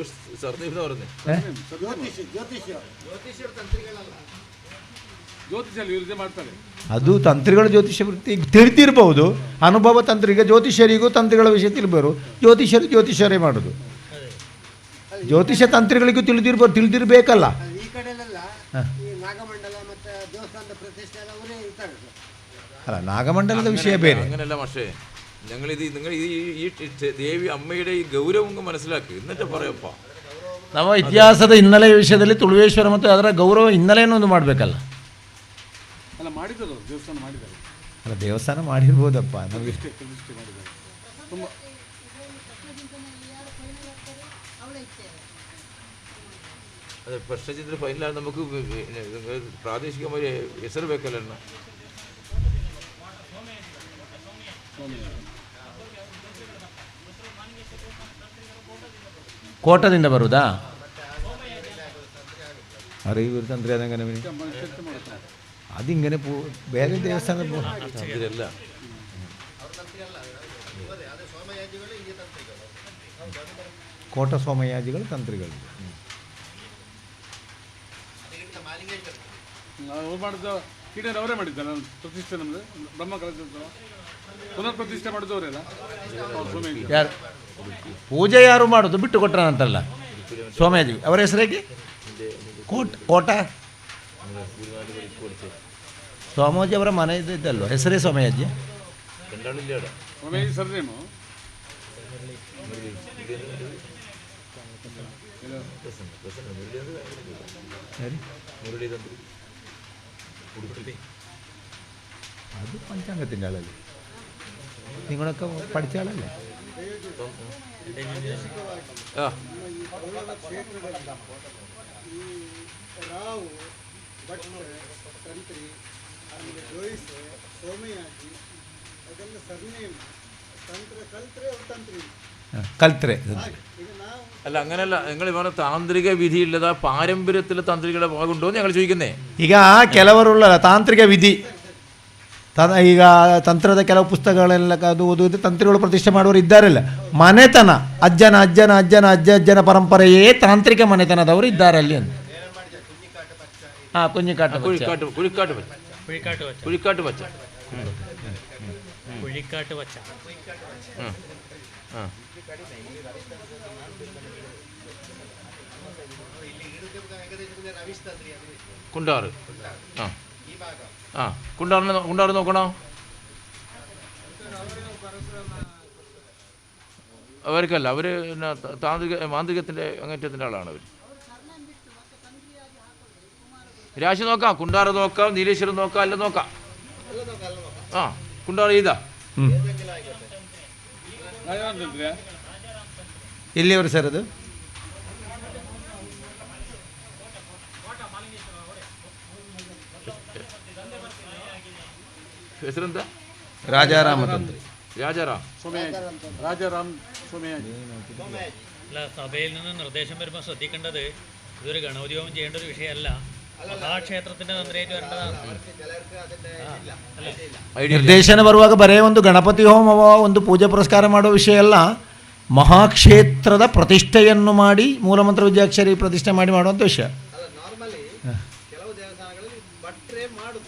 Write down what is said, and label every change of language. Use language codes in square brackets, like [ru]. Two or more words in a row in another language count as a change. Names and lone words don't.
[kn] ಅದು ತಂತ್ರಿಗಳ ಜ್ಯೋತಿಷ ವೃತ್ತಿ ತಿಳಿದಿರ್ಬೋದು, ಅನುಭವ ತಂತ್ರಿಗ ಜ್ಯೋತಿಷರಿಗೂ ತಂತ್ರಿಗಳ ವಿಷಯ ತಿಳಿಬೋದು, ಜ್ಯೋತಿಷರೇ ಮಾಡೋದು. ಜ್ಯೋತಿಷ ತಂತ್ರಿಗಳಿಗೂ ತಿಳಿದಿರ್ಬೇಕಲ್ಲ. ಈ ಕಡೆಲೆಲ್ಲ ಈ ನಾಗಮಂಡಲ ಮತ್ತು ದೇವಸ್ಥಾನದ ಪ್ರತಿಷ್ಠೆ ಎಲ್ಲ ಅವರೇ ಇರ್ತಾರೆ. [ml] അല്ല നാഗമണ്ഡലത്തെ വിഷയം പേര് അങ്ങനെയല്ല. പക്ഷേ നിങ്ങൾ ഈ ദേവി അമ്മയുടെ ഈ ഗൗരവം മനസ്സിലാക്കി എന്നിട്ട് പറയಪ್ಪ. [kn] ನಮ್ಮ ಇತಿಹಾಸದ ಹಿನ್ನೆಲೆ ವಿಷಯದಲ್ಲಿ ತುಳುವೇಶ್ವರ ಮತ್ತು ಅದರ ಗೌರವ ಹಿನ್ನೆಲೆಯನ್ನು ಒಂದು ಮಾಡಬೇಕಲ್ಲ. ಅಲ್ಲ ದೇವಸ್ಥಾನ ಮಾಡಿರ್ಬೋದಪ್ಪ, ನಮಗೆ [ml] അത് പ്രശ്നചിത്ര ഫൈനലാണ്. നമുക്ക് പ്രാദേശികമായി [kn] ಹೆಸರು ಬೇಕಲ್ಲ. ಕೋಟದಿಂದ ಬರುವುದಾ? [ml] അറിയൂർ തന്ത്രി അതെങ്ങനെ അതിങ്ങനെ വേറെ ദേവസ്ഥാനം [kn] ಕೋಟ ಸೋಮಯಾಜಿಗಳು ತಂತ್ರಿಗಳು ಅವರೇ ಮಾಡಿದ್ದಾರೆ ಪ್ರತಿಷ್ಠೆ. ನಮ್ದು ಬ್ರಹ್ಮ ಕಲಶ ಪುನರ್ ಪ್ರತಿಷ್ಠೆ ಮಾಡಿದವರೆಲ್ಲ ಯಾರು ಪೂಜೆ ಯಾರು ಮಾಡೋದು ಬಿಟ್ಟು ಕೊಟ್ರ ಅಂತಲ್ಲ ಸೋಮಯಾಜಿ ಅವರ ಹೆಸರೇಗೆ ಕೋಟ ಸೋಮಯಾಜಿ ಅವರ ಮನೆ ಇದ್ದಲ್ವ ಹೆಸರೇ ಸೋಮಯಾಜಿ. ಸೋಮಯಾಜಿ ಸರ್ನೇಮು [ml] അത് പഞ്ചാംഗത്തിൻ്റെ ആളല്ലേ, നിങ്ങളൊക്കെ പഠിച്ച ആളല്ലേ? [kn] ರಾವ್ ಭಟ್ ತಂತ್ರಿ ಆಮೇಲೆ ಜೋಯಿಸ್ ಸೋಮಯಾಜಿ ಅದೆಲ್ಲ ಸರ್ನೇಮ್ [ml] കൽത്രെ. അല്ല അങ്ങനെയല്ല. നിങ്ങൾ പറഞ്ഞ താന്ത്രിക വിധിയുള്ളതാ പാരമ്പര്യത്തിലെ തന്ത്രികളെ ഭാഗമുണ്ടോ എന്ന് ഞങ്ങൾ ചോദിക്കുന്നേ. [kn] ಈಗ ಕೆಲವರುള്ള ತಾಂತ್ರಿಕ ವಿಧಿ ಈಗ ತಂತ್ರದ ಕೆಲವು ಪುಸ್ತಕಗಳೆಲ್ಲ ಅದು ಓದುವುದು ತಂತ್ರಿಗಳು ಪ್ರತಿಷ್ಠೆ ಮಾಡುವವರು ಇದ್ದಾರಲ್ಲ. ಮನೆತನ ಅಜ್ಜನ ಅಜ್ಜನ ಅಜ್ಜನ ಅಜ್ಜ ಅಜ್ಜನ ಪರಂಪರೆಯೇ ತಾಂತ್ರಿಕ ಮನೆತನದವರು ಇದ್ದಾರೆ ಅಲ್ಲಿ ಅಂತ. [ml] ಹಾಂ, ಕುഞ്ഞിക്കാട്ട് വച്ച കുണ്ടാറ്. കുണ്ടാറ് നോക്കണോ? അവർക്കല്ല, അവർ മാന്ത്രികത്തിൻ്റെ അങ്ങേറ്റത്തിൻ്റെ ആളാണ് അവർ. രാശി നോക്കാം, കുണ്ടാറ് നോക്കാം, നീലേശ്വരം നോക്കാം, എല്ലാം നോക്കാം. ആ കുണ്ടാറ് ചെയ്താ [kn] ಎಲ್ಲಿಯವರು ಸರ್ ಅದು? ಹೆಸರೆಂತ? ರಾಜಾರಾಮ ತಂತ್ರಿ. [ml] രാജാറാം സോമയാജി. അല്ല, സഭയിൽ നിന്ന് നിർദ്ദേശം വരുമ്പോൾ ശ്രദ്ധിക്കേണ്ടത് ഇതൊരു ഗണപതി ഹോമം ചെയ്യേണ്ട ഒരു വിഷയമല്ല, മഹാക്ഷേത്രത്തിന്റെ തന്ത്രിയായിട്ട് വരേണ്ടതാണ്. [kn] ನಿರ್ದೇಶನ ಬರುವಾಗ ಬರೇ ಒಂದು ಗಣಪತಿ ಹೋಮವೋ ಒಂದು ಪೂಜೆ ಪುರಸ್ಕಾರ ಮಾಡೋ ವಿಷಯ ಅಲ್ಲ, ಮಹಾಕ್ಷೇತ್ರದ ಪ್ರತಿಷ್ಠೆಯನ್ನು ಮಾಡಿ ಮೂಲಮಂತ್ರ ವಿದ್ಯಾಕ್ಷರಿ ಪ್ರತಿಷ್ಠೆ ಮಾಡಿ ಮಾಡುವಂಥ ವಿಷಯ. ಕೆಲವು ದೇವಸ್ಥಾನಗಳಲ್ಲಿ ಭಟ್ರೆ ಮಾಡುದು